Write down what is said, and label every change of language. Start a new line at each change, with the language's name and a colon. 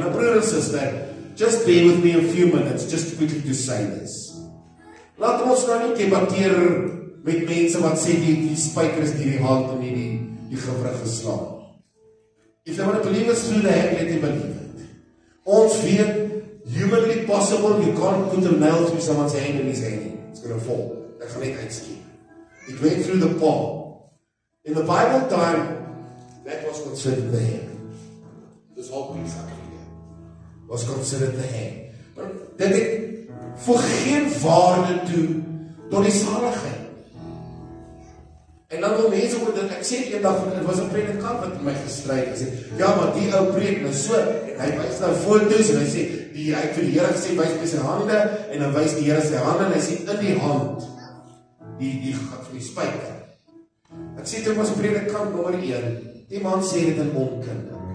Afrikaans: Nou broer en suster,
English: just bear with me a few minutes, just quickly to say this.
Afrikaans: Laat ons nou nie debatteer met mense wat sê die spyker is deur die hand en nie die gewrig geslaan.
English: If they want to believe us through the hand, let them believe it.
Afrikaans: Ons weet,
English: humanly possible, you can't put a nail through someone's hand and his hand. It's going to fall.
Afrikaans: Ek gaan net uitskiep.
English: It went through the palm. In the Bible time, that was considered the hand. This whole piece up here was considered the hand.
Afrikaans: But dit het voeg geen waarde toe tot die saligheid. En dan wil mense word, ek sê eendag, dit was 'n predikant wat my gestryd het, sê, ja, maar die ou preek nou so, en hy wys nou foto's, en hy sê, hy het vir die Here gesê, wys my sy hande, en dan wys die Here sy hande, en hy sê, in die hand, die spyker. Ek sê, dit was 'n predikant nommer 1, die man sê dit in onkunde.